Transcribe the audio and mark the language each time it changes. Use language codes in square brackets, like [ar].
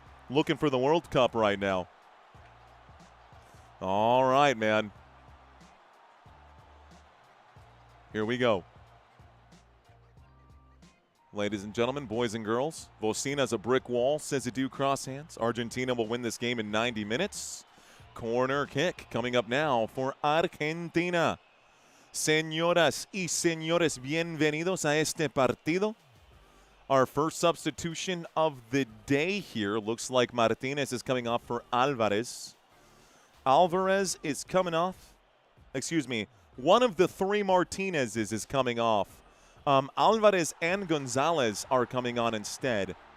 [en] Looking for the World Cup right now. All right, man. Here we go. Ladies and gentlemen, boys and girls, Vocina's a brick wall, says it do cross hands. Argentina will win this game in 90 minutes. Corner kick coming up now for Argentina. [es] Señoras y señores, bienvenidos a este partido. [en] Our first substitution of the day here. Looks like Martinez is coming off for Alvarez. Alvarez is coming off. Excuse me. One of the three Martinezes is coming off. Alvarez and Gonzalez are coming on instead.